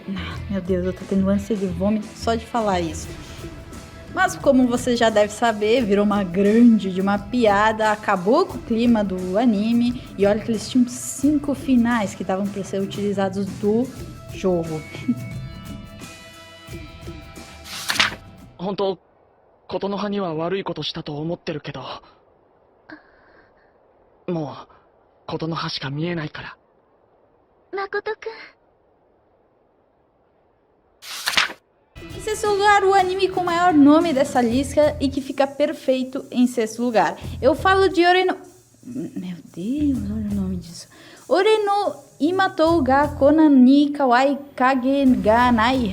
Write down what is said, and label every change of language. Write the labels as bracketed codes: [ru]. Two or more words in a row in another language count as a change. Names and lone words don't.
[pt] Meu Deus, eu tô tendo ânsia de vômito só de falar isso. Mas como você já deve saber, virou uma piada, acabou com o clima do anime. E olha que eles tinham 5 finais que estavam para ser utilizados do jogo. [ja] 本当、琴ノ葉には悪いことしたと思ってるけど、もう琴ノ葉しか見えないから。 Makoto君。 [pt] Em sexto lugar, o anime com o maior nome dessa lista e que fica perfeito em sexto lugar. Eu falo de Ore no... Meu Deus, olha o nome disso. Ore no Imatou ga Konan ni Kawai Kage ga Nai.